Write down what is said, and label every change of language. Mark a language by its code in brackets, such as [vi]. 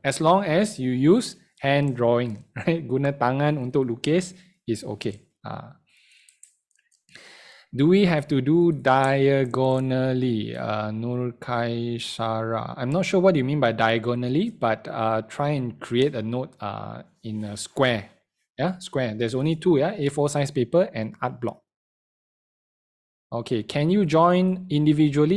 [en] As long as you use hand drawing, right? [ms] Guna tangan untuk lukis [en] is okay. Do we have to do diagonally? Nur Kaisara. I'm not sure what you mean by diagonally, but try and create a note in a square. Yeah, square. There's only two, yeah, A4 size paper and art block. Okay, can you join individually?